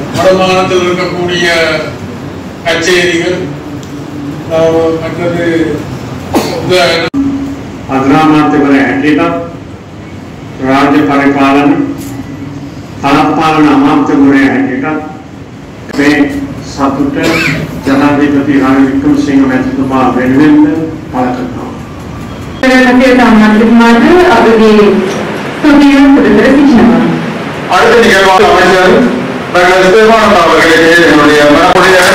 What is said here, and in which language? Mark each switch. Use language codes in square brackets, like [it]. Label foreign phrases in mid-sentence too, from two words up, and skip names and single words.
[ta] வருமானத்தில் இருக்கக்கூடிய கச்சேரிகள் மற்றது [si] අග්‍රාමාත්‍යවරයා හැටියට රාජ්‍ය පරිපාලන කලපාලන අමාත්‍යවරයා හැටියට මේ සතුට ජනාධිපති රනිල් වික්‍රමසිංහ මැතිතුමා වෙනුවෙන් පළ කරනවා. [ta] அடுத்த நிகழ்வாக அமைச்சர் டாக்டர் ஸ்டெபானந்தா அவர்களுக்கு என்னுடைய மனமுடைய